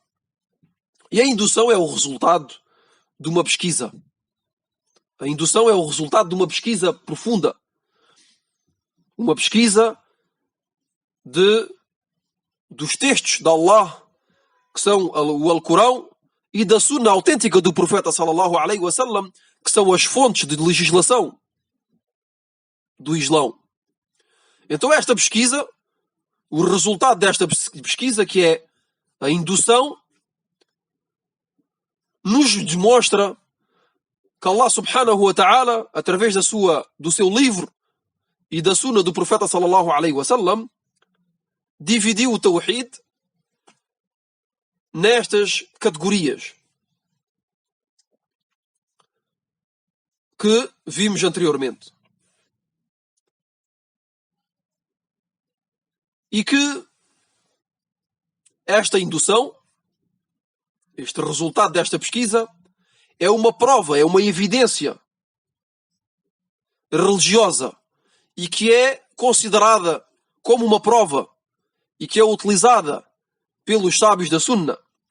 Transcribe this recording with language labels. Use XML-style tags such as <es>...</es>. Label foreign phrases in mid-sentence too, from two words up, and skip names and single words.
<pt>E a indução é o resultado de uma pesquisa. A indução é o resultado de uma pesquisa profunda. Uma pesquisa dos textos de Allah, que são o Alcorão, e da Sunna autêntica do profeta</pt> <ar>صلى الله عليه وسلم,</ar> <pt>que são as fontes de legislação do Islão. Então esta pesquisa, o resultado desta pesquisa, que é a indução, nos demonstra que</pt> <ar>الله سبحانه وتعالى,</ar> <pt>através do seu livro e da Sunna do profeta</pt> <ar>صلى الله عليه وسلم,</ar> <pt>dividiu o Tawhid nestas categorias que vimos anteriormente. E que esta indução, este resultado desta pesquisa, é uma prova, é uma evidência religiosa e que é considerada como uma prova e que é utilizada pelos sábios da Sunna.</pt>